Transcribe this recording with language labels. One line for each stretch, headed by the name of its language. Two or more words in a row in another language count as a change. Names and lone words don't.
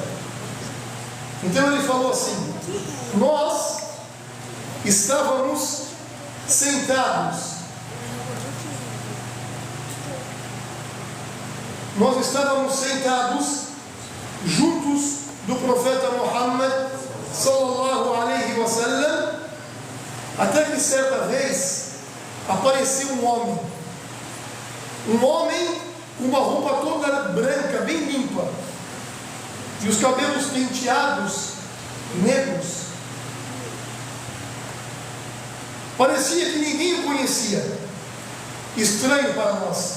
Portuguese: Então ele falou assim: nós estávamos sentados juntos do profeta Muhammad
Arabic: صلى الله عليه وسلم,
Portuguese: até que certa vez apareceu um homem com uma roupa toda branca, bem limpa, e os cabelos penteados negros. Parecia que ninguém o conhecia, estranho para nós.